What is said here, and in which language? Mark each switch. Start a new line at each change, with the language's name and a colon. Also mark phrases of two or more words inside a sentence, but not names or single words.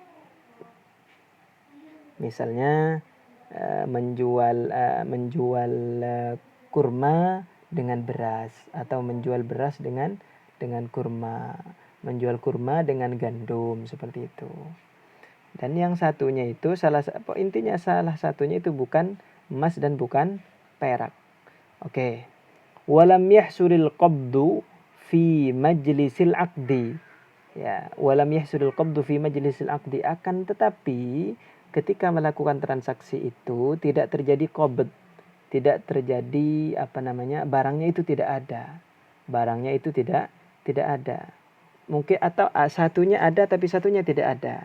Indonesian: Misalnya menjual kurma dengan beras, atau menjual beras dengan kurma, menjual kurma dengan gandum, seperti itu. Dan yang satunya itu salah satunya itu bukan emas dan bukan perak. Oke.
Arabic: ولم يحصل القبض في مجلس العقد.
Indonesian: Ya,
Arabic: ولم يحصل القبض في مجلس العقد,
Indonesian: akan tetapi ketika melakukan transaksi itu tidak terjadi qabd, tidak terjadi barangnya itu tidak ada. Mungkin atau satunya ada tapi satunya tidak ada.